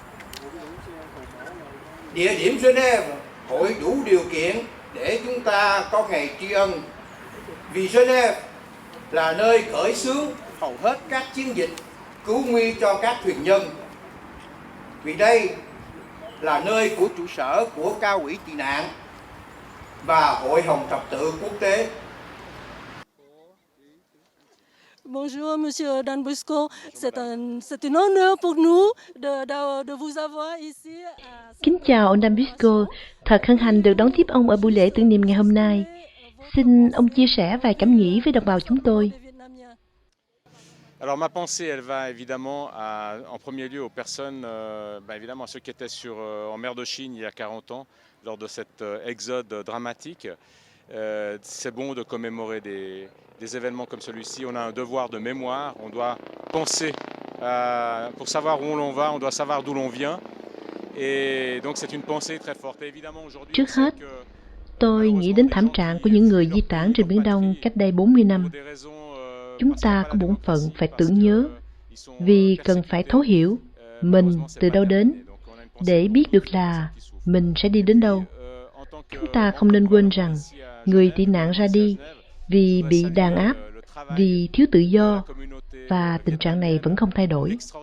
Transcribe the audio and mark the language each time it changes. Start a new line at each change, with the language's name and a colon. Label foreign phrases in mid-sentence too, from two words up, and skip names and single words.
Vietnamese: Địa điểm Geneva hội đủ điều kiện để chúng ta có ngày tri ân, vì Geneva là nơi khởi xướng hầu hết các chiến dịch cứu nguy cho các thuyền nhân, vì đây là nơi của trụ sở của Cao ủy tị nạn và Hội Hồng Thập tự quốc tế.
French: Bonjour, Monsieur Dan Bosco. C'est un honneur pour nous de vous avoir ici.
Vietnamese: Kính chào ông Dan Bosco, thật hân hạnh được đón tiếp ông ở buổi lễ tưởng niệm ngày hôm nay. Xin ông chia sẻ vài cảm nghĩ với đồng bào chúng tôi.
French: Alors ma pensée, elle va évidemment en premier lieu aux personnes, évidemment à ceux qui étaient en mer de Chine il y a 40 ans lors de cet exode dramatique. C'est bon de commémorer des événements comme celui-ci. On a un devoir de mémoire, on doit penser pour savoir où l'on va, on doit savoir d'où l'on vient. Et donc c'est une pensée très forte. Et évidemment aujourd'hui,
Vietnamese: Trước hết, tôi nghĩ đến thảm trạng của những người di tản trên Biển Đông cách đây 40 năm. Chúng ta có bổn phận phải tưởng nhớ, vì cần phải thấu hiểu mình từ đâu đến, để biết được là mình sẽ đi đến đâu. Chúng ta không nên quên rằng người tị nạn ra đi vì bị đàn áp, vì thiếu tự do, và tình trạng này vẫn không thay đổi.